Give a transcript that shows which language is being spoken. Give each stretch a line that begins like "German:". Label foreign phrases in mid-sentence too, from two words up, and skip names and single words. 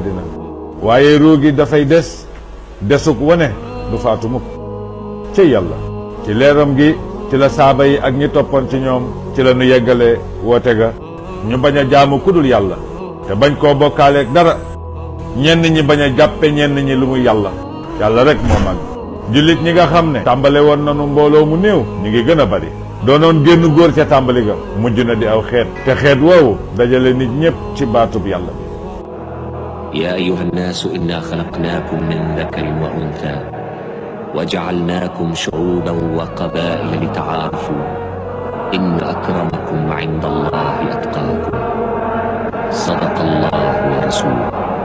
Wolof: Madina waaye ruugi dafay desuk wane du faatu mukk ci yàlla ci leeram gi ci la saaba yi ak ñi toppoon ci ñoom ci la nu yeggalee woote ga ñu bañ a jaamu kudul yàlla te bañ koo bokkaaleeg dara ñenn ñi bañ a jàppe ñenn ñi lu muy yàlla rek moo mag jullit ñi nga xam ne tàmbale woon nanu mbooloo mu néew ñu ngi gën a bari doonoon génn góor ca tàmbali ga mujj na di aw xeet te xeet woowu dajale nit ñépp ci baatub yàlla bi
Arabic: يا أيها الناس إنا خلقناكم من ذكر وأنثى وجعلناكم شعوبا وقبائل لتعارفوا إن أكرمكم عند الله أتقاكم صدق الله ورسوله